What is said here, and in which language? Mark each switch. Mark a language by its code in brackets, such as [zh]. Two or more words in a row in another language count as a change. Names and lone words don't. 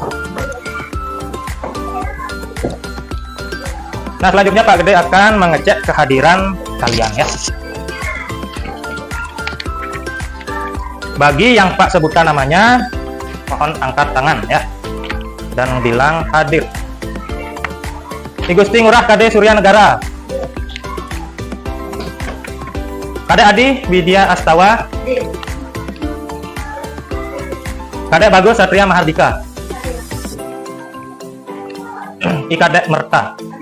[id] Nah, selanjutnya Pak Gede akan mengecek kehadiran kalian ya. Bagi yang Pak sebutkan namanya, mohon angkat tangan ya. Dan bilang hadir. I Gusti Ngurah Kade Surya Negara. Kade Adi Widya Astawa. Kade Bagus Satria Mahardika. I Kade Merta.